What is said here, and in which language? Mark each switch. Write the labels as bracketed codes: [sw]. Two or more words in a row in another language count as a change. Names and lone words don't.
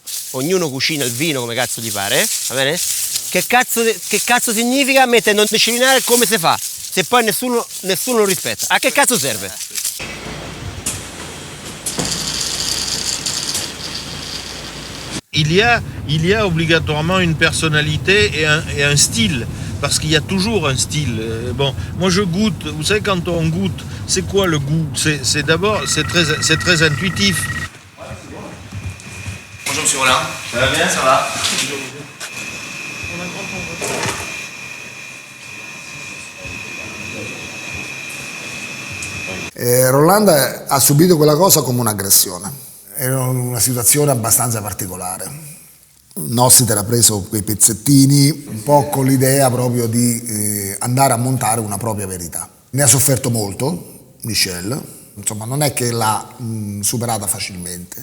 [it] Ognuno cucina il vino come cazzo gli pare, va bene? Che cazzo significa mettere non disciplinare come si fa? Se poi nessuno lo rispetta. A che cazzo serve? [fr] Il y a obligatoirement une personnalité et un style, parce qu'il y a toujours un style. Bon, moi je goûte, vous savez quand on goûte, c'est quoi le goût? C'est d'abord, c'est très intuitif. Bonjour monsieur Rollin. Ça va bien, ça va? [it] Rolanda ha subito quella cosa come un'aggressione, era una situazione abbastanza particolare. Nossiter ha preso quei pezzettini un po' con l'idea proprio di andare a montare una propria verità. Ne ha sofferto molto Michel, insomma non è che l'ha superata facilmente.